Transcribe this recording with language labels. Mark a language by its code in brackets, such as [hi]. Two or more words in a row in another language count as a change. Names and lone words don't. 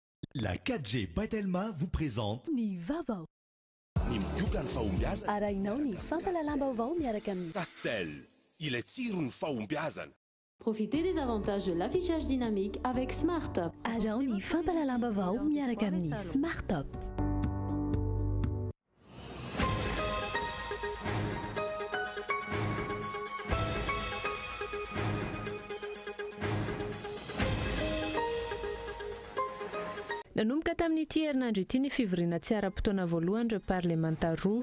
[fr] La 4G Patelma vous présente [mg] Ny vaovao. Ny mioka ny fahombiazana. Arahinao ny fampalalam-baovao miaraka amin'ny Castel, ilay tsiro ny fahombiazana. [fr] Profitez des avantages de l'affichage dynamique avec Smart. [mg] Arao ny fampalalam-baovao miaraka amin'ny Smart Top. Nanomboka tamin'ity herinandro ity ny fivoriana tsy ara-potoana voalohany ireo parlemanta roa.